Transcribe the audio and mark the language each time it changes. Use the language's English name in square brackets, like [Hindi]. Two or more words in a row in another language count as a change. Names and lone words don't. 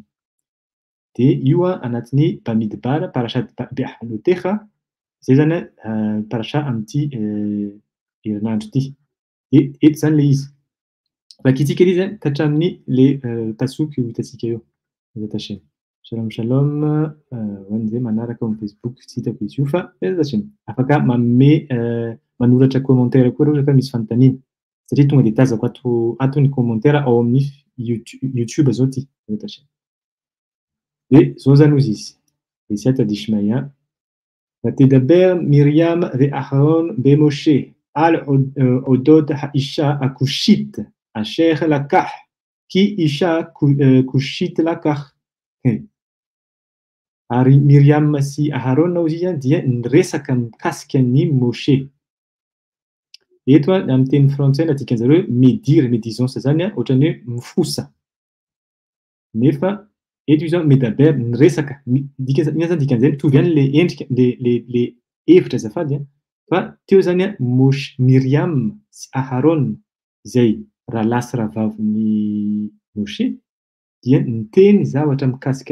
[Malagasy] Dia io anatin'ny Bamidbar, parashat Be'alotecha, izay zany parasha amin'ity herinandro ity. Dia eto zany le izy. Vakitsika izy ka hatramin'ny le pasoky hitantsika eo. [Hebrew] בעזרת השם. [Malagasy] Shalom shalom ho an'izay manaraka ao amin'ny Facebook tsy hitako izy io fa [Hebrew] בעזרת השם. [Malagasy] Afaka manoratra commentaire koa raha misy fanontaniana. Satria tonga dia tazako ato ny commentaire ao amin'ny YouTube zao ity. [Hebrew] בעזרת השם. [Malagasy] Dia zao zany hozy izy. [Aramaic] בסייעתא דשמיא. [Hebrew] ותדבר מרים ואהרון במשה על אודות האישה הכושית אשר לקח, כי אישה כושית לקח. [Malagasy] Ary Miriam sy Aharon izy dia niresaka mikasika ny Moshe. Eto amin'ny teny frantsay na dikan'zareo médire, médisance zany ohatran'ny hoe mifosa. Nefa eto izy zao Medaber niresaka ina zany dikan'izay mitovy ihany le endrika le hevitra azafady a fa teo zany a Miriam sy Aharon izay rahalahy sy rahavavin'ny Moshe dia niteny zavatra mikasika